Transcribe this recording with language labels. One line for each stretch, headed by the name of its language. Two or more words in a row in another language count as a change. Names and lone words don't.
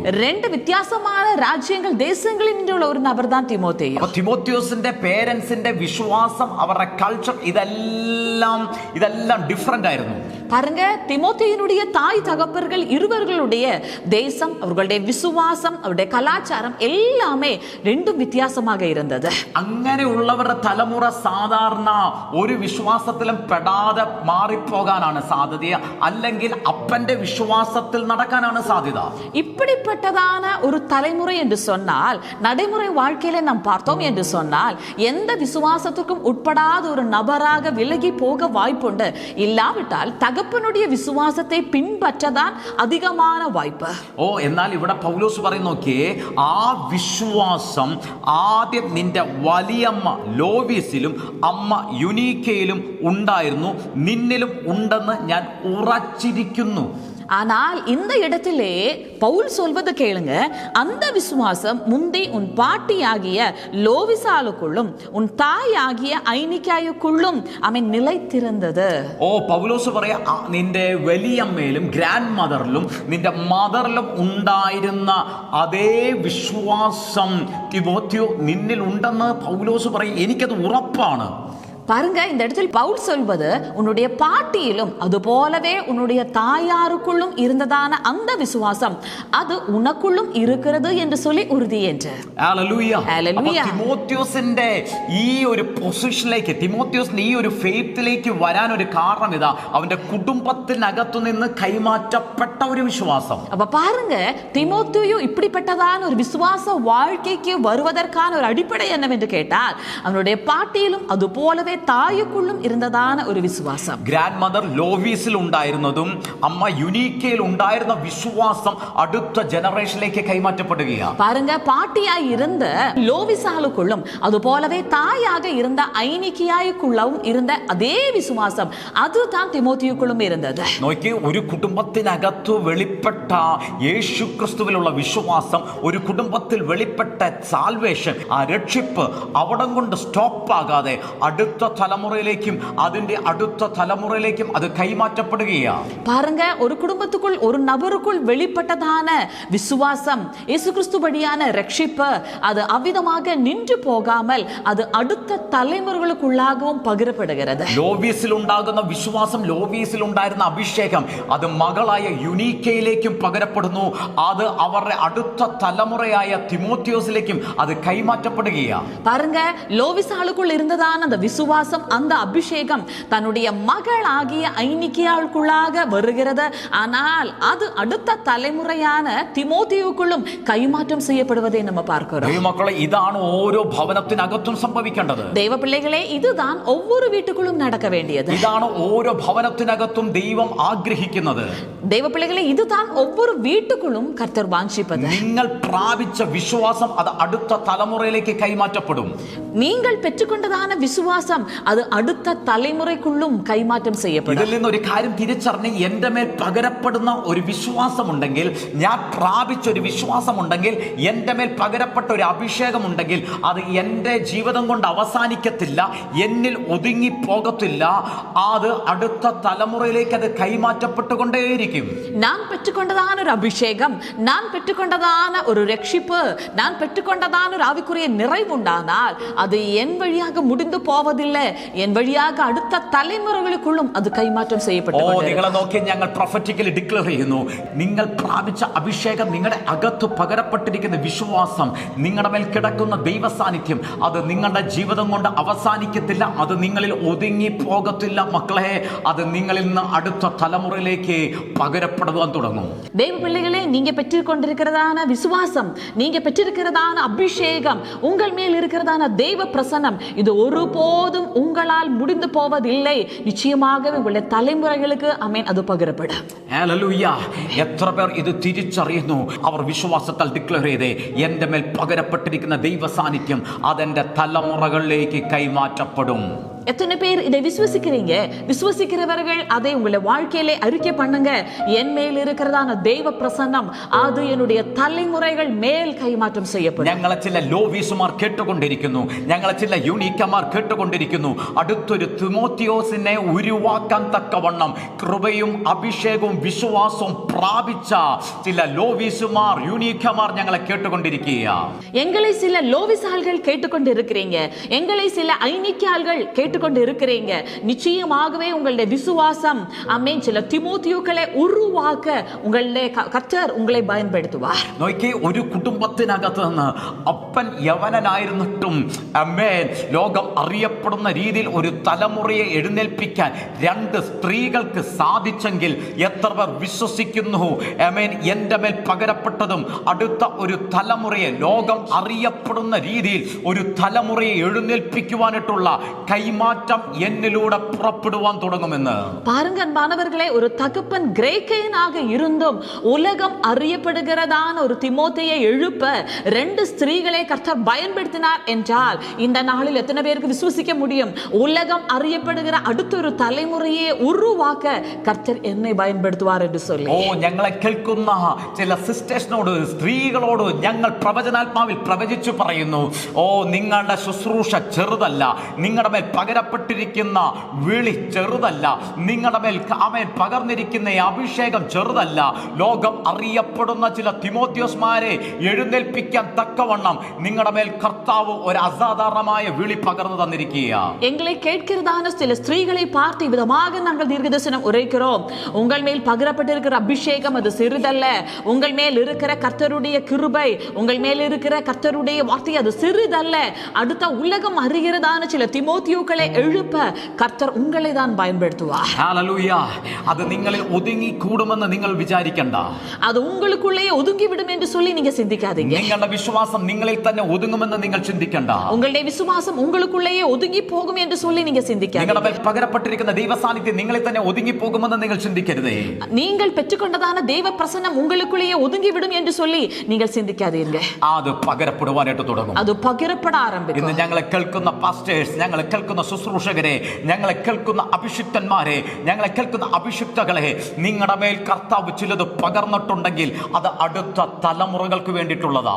Malayalam: 2 വ്യത്യസ്തമായ രാജ്യങ്ങൾ, ദേശങ്ങളിൽ നിന്നുള്ള ഒരു നബർ தான் തിമോത്തേയു. അപ്പോൾ തിമോത്തിയോസിന്റെ പേരൻസിന്റെ വിശ്വാസം, അവരുടെ കൾച്ചർ, ഇതെല്ലാം ഡിഫറന്റ് ആയിരുന്നു.
Tamil: பாருங்க, திமோத்தேயுனுடைய தாய் தகப்பர்கள் இருவர்களுடைய தேசம், அவர்களுடைய விசுவாசம், அவருடைய கலாச்சாரம் எல்லாமே 2 வித்தியாசமாக இருந்தது.
Malayalam: അങ്ങനെയുള്ളവരുടെ തലമുറ സാധാരണ ഒരു വിശ്വാസത്തിലും പെടാതെ മാറിപ്പോകാനാണ് സാധ്യത, അല്ലെങ്കിൽ അപ്പന്റെ വിശ്വാസത്തിൽ നടക്കാനാണ് സാധ്യത.
Tamil: இப்படிப்பட்டதான ஒரு தலைமுறை என்று சொன்னால், நடைமுறை வாழ்க்கையில நாம் பார்த்தோம் என்று சொன்னால், எந்த விசுவாசத்துக்கும் உட்படாத ஒரு நபராக விலகி போக வாய்ப்புண்டு. இல்லாவிட்டால் தகப்பனுடைய விசுவாசத்தை பின்பற்றத்தான் അധികமான വായ്പ.
Malayalam: എന്നാൽ ഇവിടെ പൗലോസ് പറയുന്നു, നോക്കിയേ, ആ വിശ്വാസം ആദ്യം നിന്റെ വലിയമ്മ ലോവീസിലും അമ്മ യുനീക്കയിലും ഉണ്ടായിരുന്നു, നിന്നിലും ഉണ്ടെന്ന് ഞാൻ ഉറച്ചിരിക്കുന്നു.
Tamil: ஆனால் இந்த இடத்திலே பவுல் சொல்வது கேளுங்க, அந்த விசுவாசம் முந்தி உன் பாட்டியாகிய லோவிசாலுக்குள்ளும் உன் தாயாகிய ஐனிக்காயுக்குள்ளும் அவன் நிலைத்திருந்தது.
Malayalam: പൗലോസ് പറയാ, നിന്റെ വലിയമ്മയിലും
English: grand mother
Malayalam: നിന്റെ മദറിലും ഉണ്ടായിരുന്ന അതേ വിശ്വാസം തിമോത്തിയോ നിന്നിൽ ഉണ്ടെന്ന് പൗലോസ് പറയും. എനിക്കത് ഉറപ്പാണ്.
Tamil: பாருங்க, இந்த இடத்தில் பவுல் சொல்வது உன்னுடைய பாட்டியிலும் அதுபோலவே உன்னுடைய தாயாருக்குள்ளும் இருந்ததான அந்த விசுவாசம் அது உனக்குள்ளும் இருக்கிறது என்று சொல்லி ഉറുതി என்று.
Malayalam: ഹല്ലേലൂയ. ഹല്ലേലൂയ. തിമോത്തിയോസിന്റെ ഈ ഒരു പൊസിഷനിലേക്ക്, തിമോത്തിയോസിന്റെ ഈ ഒരു ഫെയ്ത്തിലേക്ക് വരാൻ ഒരു കാരണം ഇതാ, അവന്റെ കുടുംബത്തിനകത്തു നിന്ന് കൈമാറ്റപ്പെട്ട ഒരു വിശ്വാസം.
Tamil: அப்ப பாருங்க, திமோத்தேயு இப்படிப்பட்டதான ஒரு விசுவாச வாழ்க்கைக்கு வருவதற்கான ஒரு அடிப்படை என்னவென்று கேட்டால் அவனுடைய பாட்டியிலும் அது போலவே தாயுக்குள்ளும் இருந்ததான ஒரு விசுவாசம்.
English: grand mother
Malayalam: ലോവീസിൽ ഉണ്ടായിരുന്നതും അമ്മ യുനീക്കയിൽ ഉണ്ടായിരുന്ന വിശ്വാസം അടുത്ത ജനറേഷനിലേക്ക് കൈമാറ്റപ്പെടുകയാണ്.
Tamil: பாருங்க, பாட்டியாய் இருந்த லோவிசாலுக்குள்ளும் அது போலவே தாயாக இருந்த ஐனிக்கியாய்க்குள்ளவும் இருந்த அதே விசுவாസം அதுதான் திமோத்தேயுக்குள்ளும் இருந்தது.
Malayalam: നോക്കി, ഒരു കുടുംബത്തിനകത്ത് വെളിപ്പെട്ട യേശു ക്രിസ്തുവിലുള്ള വിശ്വാസം, ഒരു കുടുംബത്തിൽ വെളിപ്പെട്ട സാൽവേഷൻ, ആ രക്ഷിപ്പ് അവിടം കൊണ്ട് സ്റ്റോപ്പ് ആകാതെ അടുത്ത തലമുറയിലേക്കും അതിന്റെ അടുത്ത തലമുറയിലേക്കും അത് കൈമാറ്റപ്പെടുകയാണ്.
Tamil: பாருங்க, ஒரு குடும்பத்துக்குள் ஒரு நபருக்குள் வெளிப்பட்டதான விசுவாசம், இயேசு கிறிஸ்து வழியான ரட்சிப்பு அது அவ்விதமாக நின்று போகாமல் அது அடுத்த தலைமுறைகளுக்குள்ளாகவும் பகிரப்படுகிறது.
Malayalam: ലോവീസിൽ ഉണ്ടാകുന്ന വിശ്വാസം, ലോവീസിൽ ഉണ്ടായിരുന്ന അഭിഷേകം അത് മകളായ യുനീക്കയിലേക്കും പകരപ്പെടുന്നു. അത് അവരുടെ അടുത്ത തലമുറയായ തിമോത്തിയോസിലേക്കും അത് കൈമാറ്റപ്പെടുകയാണ്.
Tamil: பாருங்க, லோவிசாலுக்குள் இருந்ததான அந்த விசுவாசம், அந்த அபிஷேகம் தன்னுடைய மகள் ஆகிய ஐனிக்கியாளுக்குள்ளாக வருகிறது. ஆனால் அது அடுத்த தலைமுறையான திமோத்தேயுக்குள்ளும் கைமாற்றம் செய்யப்படுவதை நம்ம பார்க்கிறோம்.
Malayalam: ദൈവമക്കളെ, ഇതാണ് ഓരോ ഭവനത്തിനകത്തും സംഭവിക്കേണ്ടത്.
Tamil: தெய்வ பிள்ளைகளே, இதுதான் ஒவ்வொரு வீட்டுக்குள்ளும் நடக்க வேண்டியது.
Malayalam: ഇതാണ് ഓരോ ഭവനത്തിനകത്തും ദൈവം ആഗ്രഹിക്കുന്നത്.
Tamil: தெய்வ பிள்ளைகளே, இதுதான் ஒவ்வொரு வீட்டுக்குள்ளும் கர்த்தர் வாஞ்சிப்பது.
Malayalam: നിങ്ങൾ പ്രാപിച്ച വിശ്വാസം അത് അടുത്ത തലമുറയിലേക്ക് കൈമാറ്റപ്പെടും.
Tamil: நீங்கள் பெற்றுக்கொண்டதான விசுவாசம் அது அடுத்த தலைமுறைக்குள்ளும் கைமாற்றம் செய்யப்படும்.
Malayalam: ഇതിൽ നിന്ന് ഒരു കാര്യം തിരിച്ചറിഞ്ഞ് എന്റെ മേൽ പകരപ്പെടുന്ന ഒരു വിശ്വാസമുണ്ടെങ്കിൽ, ഞാൻ പ്രാപിച്ച ഒരു വിശ്വാസമുണ്ടെങ്കിൽ, എന്റെ മേൽ പകരപ്പെട്ട ഒരു അഭിഷേകമുണ്ടെങ്കിൽ അത് എന്റെ ജീവിതം കൊണ്ട് അവസാനിക്കത്തില്ല, എന്നിൽ ഒതുങ്ങി പോകത്തില്ല. അത് അടുത്ത തലമുറയിലേക്ക് അത് കൈമാറ്റപ്പെട്ടുകൊണ്ടേയിരിക്കും.
Tamil: நான் பெற்றுக்கொண்டதான ஒரு அபிஷேகம், நான் பெற்றுக்கொண்டதான ஒரு ரட்சிப்பு, நான் பெற்றுக்கொண்டதான ஒரு ஆவிக்குரிய நிறைவுண்டானால் அது என் வழியாக முடிந்து போவதில்லை, என் வழியாக அடுத்த தலைமுறைகளுக்குள்ளும் அது கைமாற்றம் செய்யப்பட்டு.
Malayalam: നിങ്ങളെ നോക്കി ഞങ്ങൾ
English: prophetically declare
Malayalam: ചെയ്യുന്നു, നിങ്ങൾ പ്രാപിച്ച അഭിഷേകം, നിങ്ങളുടെ അകത്ത് പകരപ്പെട്ടിരിക്കുന്ന വിശ്വാസം, നിങ്ങളുടെ മേൽ കിടക്കുന്ന ദൈവ സാന്നിധ്യം അത് നിങ്ങളുടെ ജീവിതം കൊണ്ട് അവസാനിക്കത്തില്ല, അത് നിങ്ങളിൽ ഒതുങ്ങി പോകത്തില്ല. മക്കളെ, അത് നിങ്ങളിൽ നിന്ന് അടുത്ത തലമുറയിലേക്ക് പകരപ്പെടുവാൻ തുടങ്ങും.
Tamil: தெய்வ பிள்ளைகளே, நீங்க பெற்றுக்கொண்டிருக்கிறதான விசுவாசம், நீங்க பெற்றிருக்கிறதான அபிஷேகம், உங்கள் மேல் இருக்கிறதான தெய்வ பிரசன்னம் இது ஒருபோதும் உங்களால் முடிந்து போவதில்லை. நிச்சயமாகவே உங்களுடைய தலைமுறைகளுக்கு ஆமென் அது പകരപ്പെടും.
Malayalam: ഹല്ലേലൂയ. എത്ര പേർ ഇത് തിരിച്ചറിയുന്നു? അവർ വിശ്വാസത്താൽ ഡിക്ലെയർ ചെയ്തേ, എന്റെ മേൽ പകരപ്പെട്ടിരിക്കുന്ന ദൈവ സാന്നിധ്യം അതെന്റെ തലമുറകളിലേക്ക് കൈമാറ്റപ്പെടും.
Tamil: எத்தனை பேர் இதை விசுவசிக்கிறீங்க? விசுவசிக்கிறவர்கள் அதை உங்களுடைய வாழ்க்கையிலே அறிக்கை பண்ணுங்க. என் மேல் இருக்கிறதான தெய்வ பிரசன்னம் அது என்னுடைய தலைமுறைகள் மேல் கைமாற்றம் செய்யப்படும்.
Malayalam: ഞങ്ങളെ ചില ലോവീസുമാർ കേട്ടുകൊണ്ടിരിക്കുന്നു, ഞങ്ങളെ ചില യുനീക്കമാർ കേട്ടുകൊണ്ടിരിക്കുന്നു. അടുത്തൊരു തിമോത്തിയോസിനെ ഉരുവാക്കാൻ തക്കവണ്ണം കൃപയും അഭിഷേകവും വിശ്വാസവും പ്രാപിച്ച ചില ലോവീസുമാർ, യുനീക്കമാർ ഞങ്ങളെ കേട്ടുകൊണ്ടിരിക്കുക.
Tamil: எங்களை சில லோவிசால்கள் கேட்டுக்கொண்டு இருக்கிறீங்க, எங்களை சில ஐனிக்கியால்கள் கேட்டுக்கொண்டு இருக்கிறீங்க. நிச்சயமாகவே உங்களுடைய விசுவாசம் ஆமென் சில திமோத்தியுக்களை உருவாக்க உங்களுடைய கர்த்தர் உங்களை பயன்படுத்துவார்.
Malayalam: നോക്കി, ഒരു കുടുംബത്തിനകത്ത് നിന്ന് അപ്പൻ യവനനായിരുന്നിട്ടും അമ്മേൻ ലോകം അറിയപ്പെടുന്ന രീതിയിൽ ഒരു തലമുറയെ എഴുന്നേൽപ്പിക്കാൻ രണ്ട് സ്ത്രീകൾക്ക് സാധിച്ചെങ്കിൽ എത്ര പേർ വിശ്വസിക്കുന്നു? അമ്മേൻ, എന്റെ മേൽ പകരപ്പെട്ടതും അടുത്ത ഒരു തലമുറയെ ലോകം അറിയപ്പെടുന്ന രീതിയിൽ ഒരു തലമുറയെ എഴുന്നേൽപ്പിക്കുവാനായിട്ടുള്ള കൈമാറ്റം എന്നിലൂടെ പുറപ്പെടുവാൻ തുടങ്ങുമെന്ന്.
Tamil: பாருங்க அன்பானவர்களே, ஒரு தகப்பன் கிரேக்கையனாக இருந்தும் உலகம் அறியப்படுகிறதான ஒரு திமோத்தேயை எழுப்ப ரெண்டு ஸ்திரீகளை கர்த்தர் பயன்படுத்தினார் என்றால் இந்த நாளில் எத்தனை பேருக்கு விசுவசிக்க முடியும்? உலகம் அறியப்படுகிற அடுத்த ஒரு தலைமுறையை உருவாக்க கர்த்தர் என்னை பயன்படுத்துவார் என்று சொல்லி.
Malayalam: ഞങ്ങളെ കേൾക്കുന്ന ചില സിസ്റ്റേഴ്സിനോട്, സ്ത്രീകളോട് ഞങ്ങൾ പ്രവചനാത്മാവിൽ പ്രവചിച്ചു പറയുന്നു, നിങ്ങളുടെ ശുശ്രൂഷ ചെറുതല്ല, നിങ്ങളുടെ മേൽ പകര പകരപ്പെട്ടിരിക്കുന്ന വിളി ചെറുതല്ല. നിങ്ങളുടെ മേൽ ആമേൻ പകർന്നിരിക്കുന്ന അഭിഷേകം ചെറുതല്ല. ലോകം അറിയപ്പെടുന്ന ചില തിമോത്തിയോസ്മാരെ എഴുന്നേൽപ്പിക്കാൻ തക്കവണ്ണം നിങ്ങളുടെ മേൽ കർത്താവ് ഒരു അസാധാരണമായ വിളി പകർന്നു தந்திருக்கியா.
Tamil: எங்களை கேட்கிறதான சில ஸ்திரீகளை பார்த்து விதமாக நாங்கள் தீர்க்கதரிசனம் உரைக்கிறோம். உங்கள் மேல் பகிரப்பட்டிருக்கிற அபிஷேகம் அது சிறிதல்ல. உங்கள் மேல் இருக்கிற கர்த்தருடைய கிருபை, உங்கள் மேல் இருக்கிற கர்த்தருடைய வார்த்தை அது சிறிதல்ல. அடுத்த உலகம் அறிகிறதான சில திமோத்தியோக்களை எழுப்ப கர்த்தர் உங்களை தான் பயன்படுத்துவார். ஹalleluya.
Malayalam: அது നിങ്ങളിൽ ഒതുങ്ങി കൂടുമെന്ന് നിങ്ങൾ വിചാരിക്കണ്ട.
Tamil: அது உங்களுக்குள்ளே ஒதுங்கி விடும் என்று சொல்லி நீங்க சிந்திக்காதீங்க.
Malayalam: നിങ്ങളുടെ വിശ്വാസം നിങ്ങളിൽ തന്നെ ഒതുങ്ങുമെന്ന് നിങ്ങൾ ചിന്തിക്കണ്ട.
Tamil: உங்களுடைய விசுவாசம் உங்களுக்குள்ளேயே ஒதுங்கி போகும் என்று சொல்லி நீங்க சிந்திக்காதீங்க.
Malayalam: നിങ്ങളുടെ മേൽ പകരപ്പെട്ടിരിക്കുന്ന ദൈവസാന്നിധ്യം നിങ്ങളിൽ തന്നെ ഒതുങ്ങി പോകുമെന്ന് നിങ്ങൾ ചിന്തിക്കരുതേ.
Tamil: நீங்கள் பெற்றுக்கொண்டதான தெய்வ பிரசன்னம் உங்களுக்குள்ளேயே ஒதுங்கி விடும் என்று சொல்லி நீங்கள் சிந்திக்காதீங்க.
Malayalam: അത് പകരപ്പെടുവാനായിട്ട് തുടങ്ങും.
Tamil: அது பகிரப்பட ஆரம்பிக்கும்.
Malayalam: ഇന്ന് ഞങ്ങളെ കേൾക്കുന്ന പാസ്റ്റേഴ്സ്, ഞങ്ങളെ കേൾക്കുന്ന ശുശ്രൂഷകരെ, ഞങ്ങളെ കേൾക്കുന്ന അഭിഷിക്തന്മാരെ, ഞങ്ങളെ കേൾക്കുന്ന അഭിഷിക്തകളെ, നിങ്ങളുടെ മേൽ കർത്താവ് ചിലത് പകർന്നിട്ടുണ്ടെങ്കിൽ അത് അടുത്ത തലമുറകൾക്ക് വേണ്ടിയിട്ടുള്ളതാ.